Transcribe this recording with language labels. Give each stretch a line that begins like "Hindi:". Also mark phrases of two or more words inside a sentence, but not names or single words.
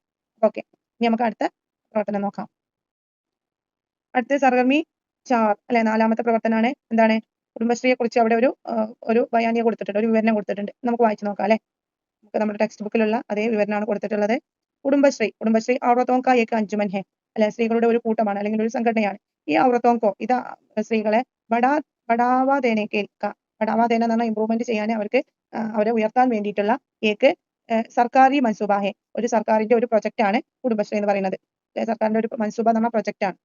Malayalam: ഓക്കെ, ഇനി നമുക്ക് അടുത്ത പ്രവർത്തനം നോക്കാം. അടുത്ത സർഗർമി 4 അല്ലെ, നാലാമത്തെ പ്രവർത്തനമാണ്. എന്താണ്? കുടുംബശ്രീയെ കുറിച്ച് അവിടെ ഒരു ബയാനിയ കൊടുത്തിട്ടുണ്ട്, ഒരു വിവരണം കൊടുത്തിട്ടുണ്ട്. നമുക്ക് വായിച്ചു നോക്കാം അല്ലെ. നമുക്ക് നമ്മുടെ ടെക്സ്റ്റ് ബുക്കിലുള്ള അതേ വിവരണമാണ് കൊടുത്തിട്ടുള്ളത്. കുടുംബശ്രീ
Urdu: عورتوں کا ایک انجمن ہے
Malayalam: അല്ലെ, സ്ത്രീകളുടെ ഒരു കൂട്ടമാണ് അല്ലെങ്കിൽ ഒരു സംഘടനയാണ്. ഈ
Urdu: عورتوں کو
Malayalam: ഇത് സ്ത്രീകളെ
Urdu: بڑھاوا دینے بڑھاوا دینا
Malayalam: എന്ന് പറഞ്ഞാൽ ഇംപ്രൂവ്മെന്റ് ചെയ്യാൻ അവർക്ക് അവരെ ഉയർത്താൻ വേണ്ടിയിട്ടുള്ള
Urdu: ایک سرکاری منصوبہ ہے.
Malayalam: ഒരു സർക്കാരിന്റെ ഒരു പ്രൊജക്ട് ആണ് കുടുംബശ്രീ എന്ന് പറയുന്നത്. സർക്കാരിന്റെ ഒരു മൻസൂബ എന്ന് പറഞ്ഞ പ്രൊജക്ട് ആണ്.